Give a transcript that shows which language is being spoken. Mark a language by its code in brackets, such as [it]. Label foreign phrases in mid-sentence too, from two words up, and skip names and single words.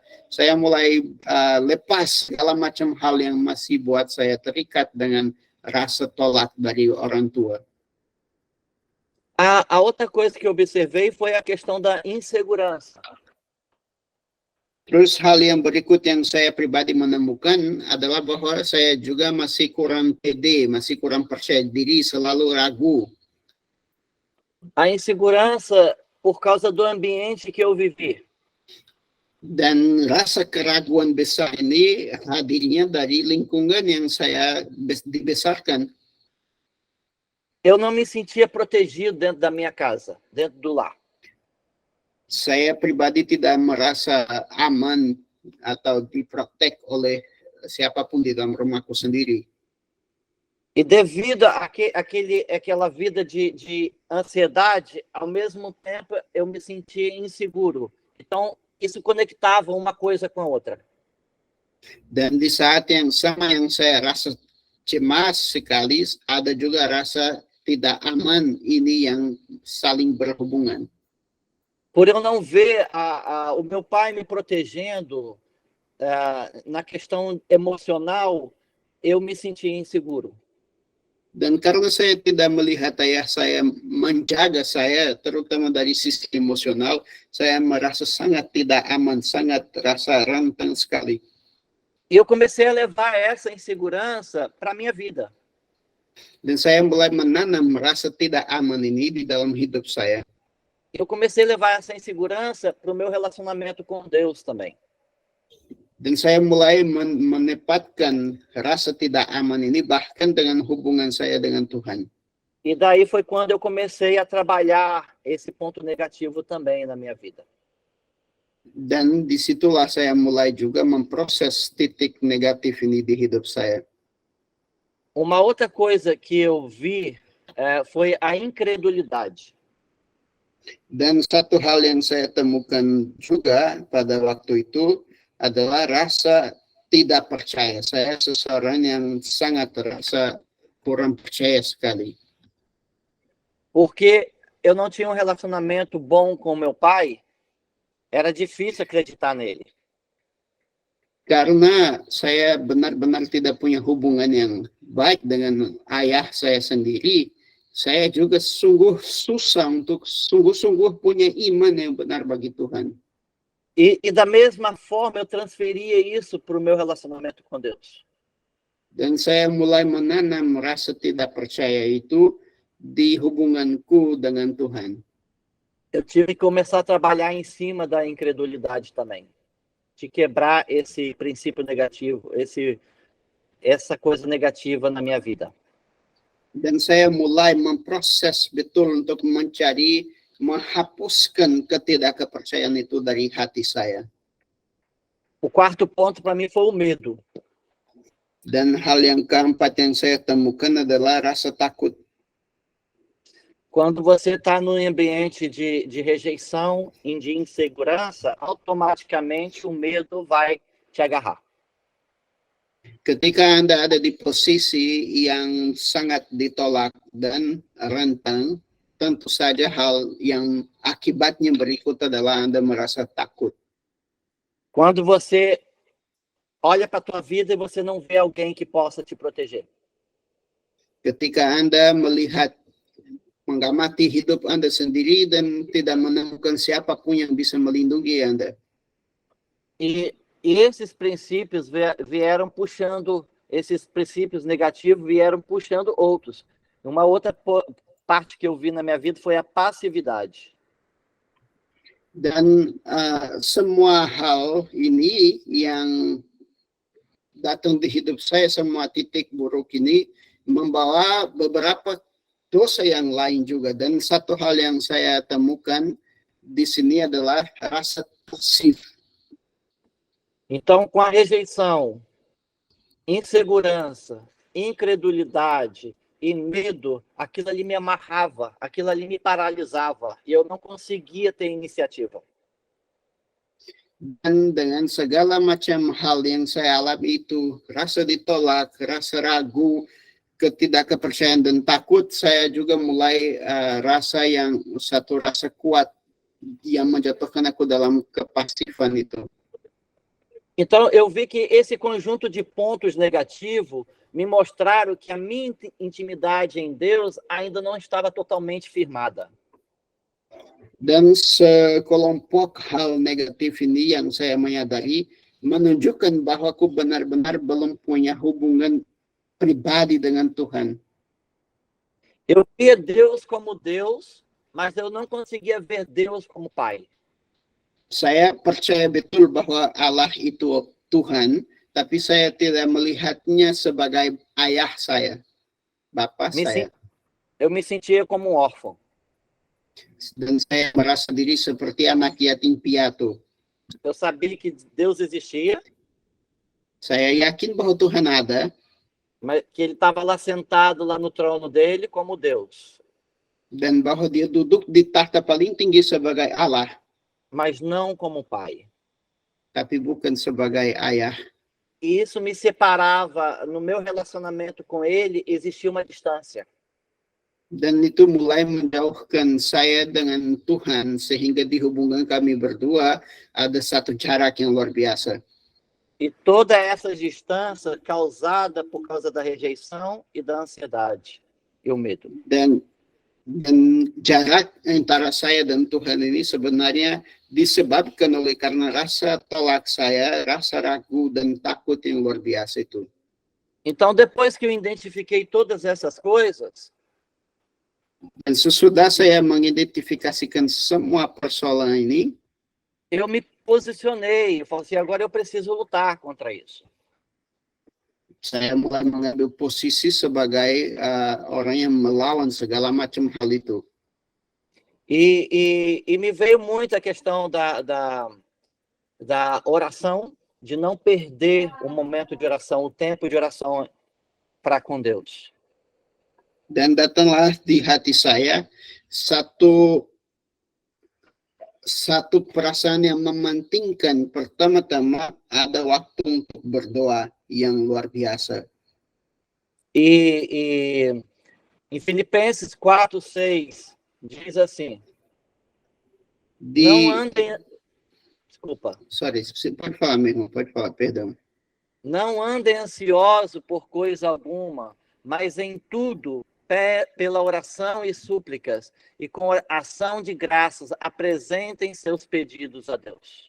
[id] Saya mulai lepas segala macam hal yang masih buat saya terikat dengan rasa tolak dari orang tua. [pt] A outra coisa que eu observei foi a questão da insegurança. [id] Terus hal yang berikut yang saya pribadi menemukan adalah bahwa saya juga masih kurang pede, masih kurang percaya diri, selalu ragu. [pt] A insegurança por causa do ambiente que eu vivi. [id] Dan rasa keraguan besar ini hadirnya dari lingkungan yang saya dibesarkan. [pt] Eu não me sentia protegido dentro da minha casa, dentro do lar. [id] Saya pribadi tidak merasa aman atau diprotek oleh siapapun di dalam rumahku sendiri. [pt] E devido àquela vida de ansiedade, ao mesmo tempo eu me sentia inseguro. Então, isso conectava uma coisa com a outra. [id] Dan di saat yang sama yang saya rasa cemas sekali, ada juga rasa tidak aman ini yang saling berhubungan. [pt] Por eu não ver o meu pai me protegendo na questão emocional, eu me sentia inseguro. [id] Dan karena saya tidak melihat ayah saya menjaga saya, terutama dari sisi emosional, saya merasa sangat tidak aman, sangat rasa rentan sekali. [pt] E eu comecei a levar essa insegurança para a minha vida. [id] Dan saya mulai menanam rasa tidak aman ini di dalam hidup saya. [pt] Eu comecei a levar essa insegurança para o meu relacionamento com Deus também. [id] Dan saya mulai menempatkan rasa tidak aman ini bahkan dengan hubungan saya dengan Tuhan. [pt] E daí foi quando eu comecei a trabalhar esse ponto negativo também na minha vida. [id] Dan disitulah saya mulai juga memproses titik negatif ini di hidup saya. [pt] Uma outra coisa que eu vi foi a incredulidade. [id] Dan satu hal yang saya temukan juga pada waktu itu adalah rasa tidak percaya. Saya seseorang yang sangat rasa kurang percaya sekali. [pt] Porque eu não tinha um relacionamento bom com meu pai, era difícil acreditar nele. [id] Karena saya benar-benar tidak punya hubungan yang baik dengan ayah saya sendiri, saya juga sungguh susah untuk sungguh-sungguh punya iman yang benar bagi Tuhan. [pt] E da mesma forma eu transferia isso para o meu relacionamento com Deus. [id] Dan saya mulai menanam rasa tidak percaya itu di hubunganku dengan Tuhan. [pt] Eu tive que começar a trabalhar em cima da incredulidade também, de quebrar esse princípio negativo, essa coisa negativa na minha vida. [id] Dan saya mulai memproses betul untuk mencari menghapuskan ketidakpercayaan itu dari hati saya. [pt] O quarto ponto para mim foi o medo. [id] Dan hal yang keempat yang saya temukan adalah rasa takut. [pt] Quando você está num ambiente de rejeição e de insegurança, automaticamente o medo vai te agarrar. [id] Ketika Anda ada di posisi yang sangat ditolak dan rentang, tentu saja hal yang akibatnya berikut adalah Anda merasa takut. [pt] Quando você olha para a tua vida e você não vê alguém que possa te proteger. [id] Ketika Anda melihat, mengamati hidup Anda sendiri dan tidak menemukan siapapun yang bisa melindungi Anda. [pt] E esses princípios vieram puxando, esses princípios negativos vieram puxando outros. Uma outra parte que eu vi na minha vida foi a passividade. [id] Dan semua hal ini yang datang di hidup saya, semua titik buruk ini membawa beberapa dosa yang lain juga. Dan satu hal yang saya temukan di sini adalah rasa pasif. [pt] Então, com a rejeição, insegurança, incredulidade e medo, aquilo ali me amarrava, aquilo ali me paralisava e eu não conseguia ter iniciativa. [id] Dan dengan segala macam hal yang saya alami itu, rasa ditolak, rasa ragu, ketidakpercayaan dan takut, saya juga mulai satu rasa kuat yang menjatuhkan aku dalam kepasifan itu. [pt] Então, eu vi que esse conjunto de pontos negativos me mostraram que a minha intimidade em Deus ainda não estava totalmente firmada. [id] Dan sekelompok hal negatif ini yang saya menyadari menunjukkan bahwa aku benar-benar belum punya hubungan pribadi dengan Tuhan. [pt] Eu via Deus como Deus, mas eu não conseguia ver Deus como Pai. [id] Saya percaya betul bahwa Allah itu Tuhan, tapi saya tidak melihatnya sebagai ayah saya, Bapak saya. [pt] Eu me sentia como um órfão. [id] Dan saya merasa diri seperti anak yatim piatu. [pt] Eu sabia que Deus existia. [id] Saya yakin bahwa Tuhan ada, [pt] mas que ele estava lá sentado lá no trono dele como Deus, [id] dan bahwa dia duduk di tahta paling tinggi sebagai Allah, [pt] mas não como Pai. [id] tapi bukan sebagai ayah. [pt] E isso me separava, no meu relacionamento com ele, existia uma distância. [id] Dan itu mulai menjauhkan saya dengan Tuhan, sehingga di hubungan kami berdua ada satu jarak yang luar biasa. [pt] E toda essa distância causada por causa da rejeição e da ansiedade e o medo. [id] Dan jarak antara saya dan Tuhan ini sebenarnya disebabkan oleh karena rasa tolak saya, rasa ragu dan takut yang luar biasa itu. [pt] Então, depois que eu identifiquei todas essas coisas, [id] Dan sesudah saya mengidentifikasikan semua persoalan ini, [pt] eu me posicionei, eu falei assim, agora eu preciso lutar contra isso. [id] saya mulai mengambil posisi sebagai orang yang melawan segala macam hal itu. [pt] E me veio muito a questão da oração, de não perder o momento de oração, o tempo de oração para com Deus. [id] Dan datanglah di hati saya satu perasaan yang mementingkan, pertama-tama ada waktu untuk berdoa yang luar biasa. [pt] E em Filipenses 4:6 diz assim, não andem... Desculpa. Sorry, você pode falar mesmo, pode falar, perdão. Não andem ansiosos por coisa alguma, mas em tudo, pela oração e súplicas, e com ação de graças, apresentem seus pedidos a Deus.